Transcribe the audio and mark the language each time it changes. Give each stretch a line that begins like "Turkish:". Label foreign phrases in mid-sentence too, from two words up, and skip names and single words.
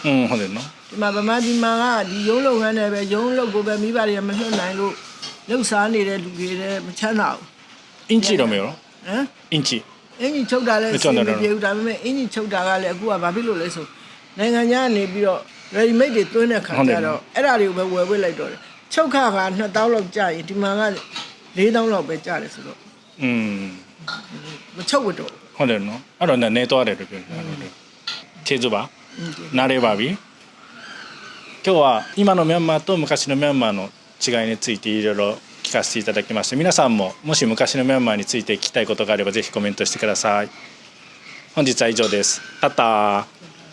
Burmese: ဟုတ်တယ်နော် ဒီမှာဗမာပြည်မှာကဒီရုံးလုပ်ငန်းတွေပဲရုံးလုပ်ကိုပဲမိဘတွေကမလွတ်နိုင်လို့လှုပ်ရှားနေတဲ့လူတွေလည်းမချမ်းသာဘူး အင်ဂျီတော့မရောအင်ဂျီ ချုပ်တာလည်းအဆင်မပြေဘူးဒါပေမဲ့အင်ဂျီချုပ်တာကလည်းအခုကဘာဖြစ်လို့လဲဆိုနိုင်ငံခြားကနေပြီးတော့
English: ready made
Burmese: တွေသွင်းတဲ့ခါကျတော့အဲ့ဒါတွေကိုပဲဝယ်ဝစ်လိုက်တော့တယ်ချုပ်ခါက2000လောက်ကျရင်ဒီမှာက4000လောက်ပဲကျတယ်ဆိုတော့မချုပ်ဝတ်တော့ ဟုတ်တယ်နော်အဲ့တော့နေသွားတယ်လို့ပြောတယ်ကျေးဇူးပါနားရပါပြီ
Japanese: 今日は今のミャンマーと昔のミャンマーの違いについていろいろ聞かせていただきまして、皆さんももし昔のミャンマーについて聞きたいことがあればぜひコメントしてください。本日は以上です。タッター。